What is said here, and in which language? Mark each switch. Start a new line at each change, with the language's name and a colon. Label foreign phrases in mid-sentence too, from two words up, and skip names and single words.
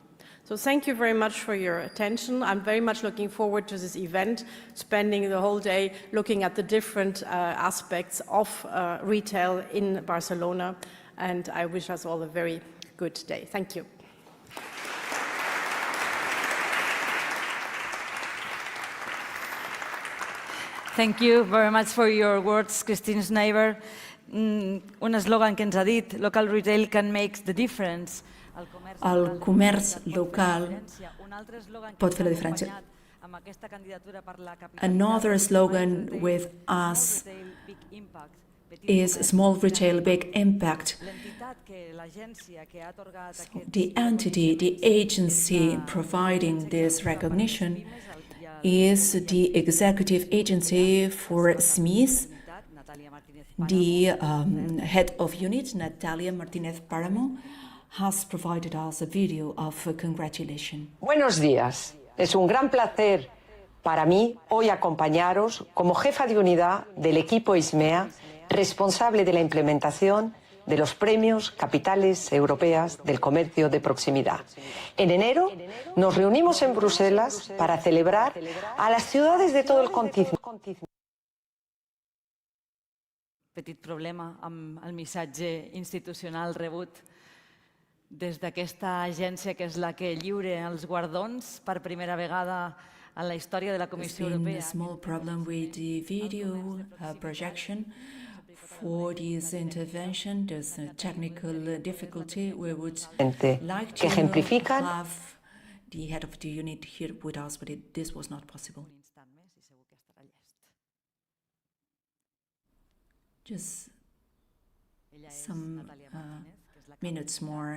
English: So thank you very much for your attention. I'm very much looking forward to this event, spending the whole day looking at the different aspects of retail in Barcelona, and I wish us all a very good day. Thank you. Thank you very much for your words, Christine Schneider.
Catalan: Un eslògan que ens ha dit,
English: local retail can make the difference.
Catalan: El comerç local pot fer la diferència.
English: Another slogan with us is small retail, big impact. So the entity, the agency providing this recognition is the executive agency for SMEs. The head of unit, Natalia Martinez Paramo, has provided us a video of congratulation.
Spanish: Buenos días. Es un gran placer para mí hoy acompañaros como jefa de unidad del equipo ISMEA, responsable de la implementación de los premios Capitales Europeas del Comercio de Proximidad. En enero nos reunimos en Bruselas para celebrar a las ciudades de todo el continente.
Catalan: Petit problema amb el missatge institucional rebut des d'aquesta agència que és la que lliura els guardons per primera vegada en la història de la Comissió Europea.
English: There's been a small problem with the video projection for this intervention. There's a technical difficulty. We would like to have the head of the unit here with us, but this was not possible. Just some minutes more.